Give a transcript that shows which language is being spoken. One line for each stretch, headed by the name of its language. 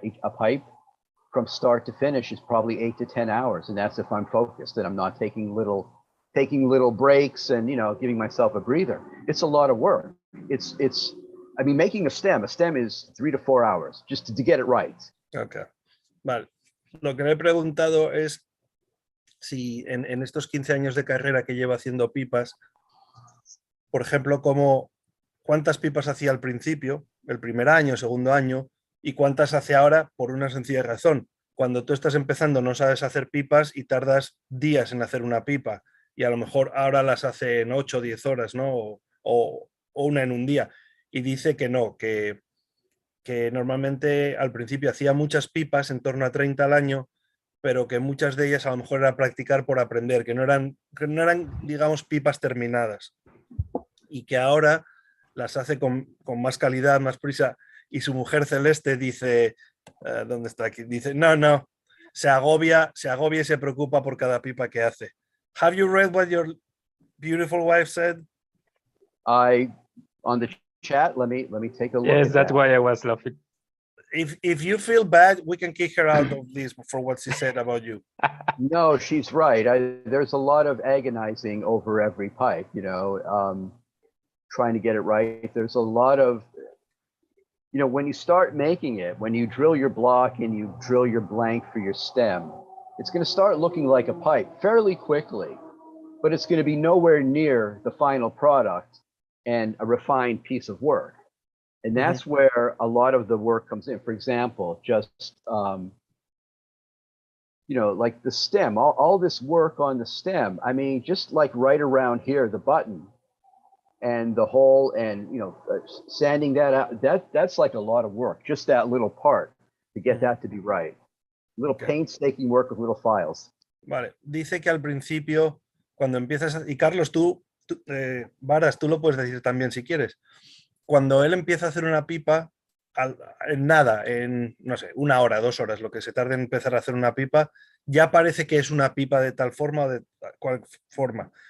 English: A pipe from start to finish is probably 8 to 10 hours, and that's if I'm focused and I'm not taking little breaks and giving myself a breather. It's a lot of work. I mean, making a stem is 3 to 4 hours just to get it right.
Spanish: Okay. Vale. Lo que le he preguntado es si en estos 15 años de carrera que lleva haciendo pipas, por ejemplo, cuántas pipas hacía al principio, el primer año, segundo año, y cuántas hace ahora, por una sencilla razón. Cuando tú estás empezando no sabes hacer pipas y tardas días en hacer una pipa, y a lo mejor ahora las hace en 8 o 10 horas, ¿no? O una en un día. Y dice que no, que normalmente al principio hacía muchas pipas, en torno a 30 al año, pero que muchas de ellas a lo mejor era practicar por aprender, que no eran, digamos, pipas terminadas. Y que ahora las hace con más calidad, más prisa. Y su mujer Celeste dice, ¿dónde está aquí? Dice, no, se agobia y se preocupa por cada pipa que hace.
English: Have you read what your beautiful wife said? On the chat, let me take a look. Yes, that's why I was laughing. If you feel bad, we can kick her out of this for what she said about you. No, she's right. There's a lot of agonizing over every pipe, trying to get it right. There's a lot of, when you start making it, when you drill your block and you drill your blank for your stem, it's going to start looking like a pipe fairly quickly, but it's going to be nowhere near the final product and a refined piece of work. And that's where a lot of the work comes in. For example, just, like the stem, all this work on the stem. I mean, just like right around here, the button and the hole and, sanding that out, that's like a lot of work, just that little part to get that to be right. Little painstaking work with little files.
Spanish: Vale, dice que al principio, cuando empiezas, y Carlos, Varas, tú lo puedes decir también si quieres. Cuando él empieza a hacer una pipa, en no sé, 1 hora, 2 horas, lo que se tarda en empezar a hacer una pipa, ya parece que es una pipa de tal forma o de cual forma.